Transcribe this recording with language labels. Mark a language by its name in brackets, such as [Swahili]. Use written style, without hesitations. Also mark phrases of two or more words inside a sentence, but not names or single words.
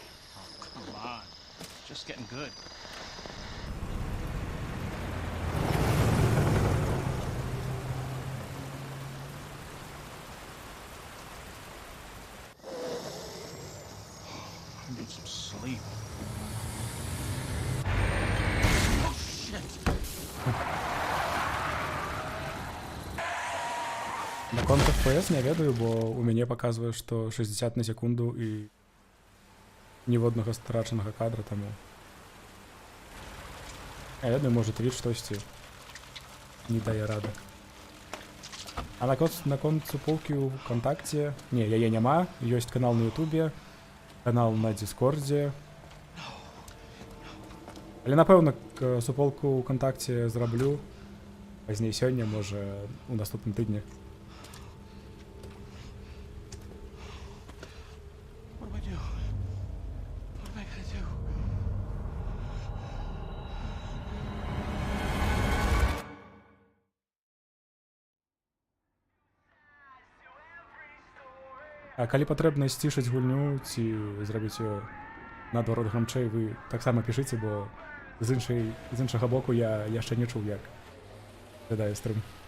[English] Oh, come on. It's just getting good. I need some sleep. Oh, shit. [Belarusian] Наконт FPS не ведаю, бо у мяне паказвае, што 60 на секунду і ніводнага страчанага кадра, таму. Я ведаю, можа твіч штосьці не дае рады. А наконт суполкі ў ВКонтакце, не, яе няма, ёсць канал на Ютубе, канал на Діскордзе. Але напэўна суполку ў ВКонтакце зраблю пазней сёння, можа у наступным тыдні. [English] What do I do? What am I gonna do? [Belarusian] А калі патрэбна сцішыць гульню ці зрабіць ёю наадварот грамчэй, вы таксама пішыце, бо з іншага боку я яшчэ не чуў, як выглядае стрым.